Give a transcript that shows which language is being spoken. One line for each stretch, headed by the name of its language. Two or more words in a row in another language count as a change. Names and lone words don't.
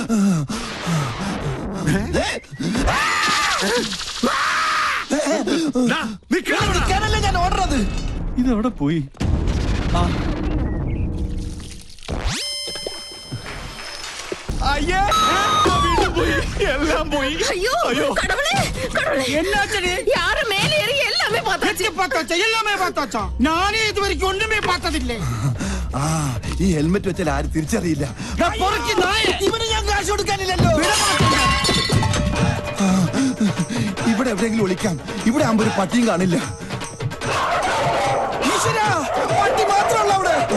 Malayalam: ഞാൻ ഓടുന്നത്. ഇതെവിടെ പോയി? അയ്യേ, പോയി, എല്ലാം പോയി.
Tamil: ஐயோ கடவுளே கடவுளே என்னாச்சு? யாரு மேலே ஏறி எல்லாமே பார்த்தாச்சு. எல்லாமே பார்த்தாச்சா? நானே இது வரைக்கும் ஒண்ணுமே பார்த்ததில்லை.
Malayalam: ഈ ഹെൽമെറ്റ് വെച്ചാൽ ആരും തിരിച്ചറിയില്ല. പൊറുക്കി നായ. ഇവന് ഞാൻ കാശ് കൊടുക്കാനില്ലല്ലോ. എവിടെയെങ്കിലും ഒളിക്കാം. ഇവിടെ ആകുമ്പോ ഒരു പട്ടിയും കാണില്ല. ഈശ്വരാ, പട്ടി മാത്രമല്ല അവിടെ.